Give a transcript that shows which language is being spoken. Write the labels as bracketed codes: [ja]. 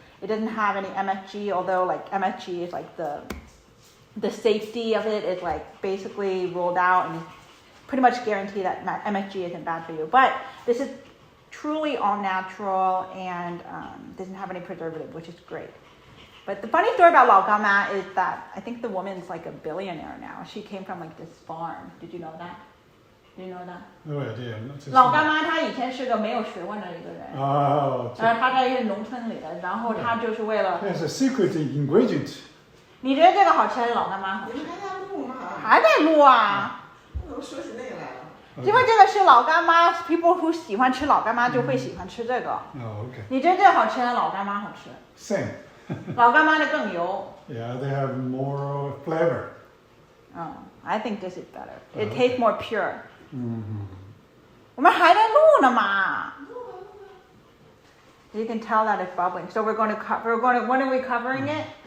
[en] It doesn't have any MSG, although like MSG is like the safety of it is like basically ruled out and pretty much guarantee that MSG isn't bad for you. But this is truly all natural and doesn't have any preservative, which is great. But the funny story about lao ganma is that I think the woman's like a billionaire now. She came from like this farm. Did you know that? Did you know that? No idea. [zh] 老干妈她以前是个没有学问的一个人，然后她在一个农村里的，然后她就是为了。 [en] It's a secret ingredient. [zh] 你觉得这个好吃还是老干妈好吃？你们还在录吗？还在录啊。我说起那个来了。因为这个是老干妈 ， [en] people who [zh] 喜欢吃老干妈就会喜欢吃这个。 [en] Okay. [zh] 你觉得这个好吃还是老干妈好吃？ [en] Same. [zh] 老干妈的更油。 [en] Yeah, they have more flavor. I think this is better. It tastes more pure. 我 Mm-hmm. [zh] 们还在录呢嘛。 [en] You can tell that it's bubbling. So when are we covering it?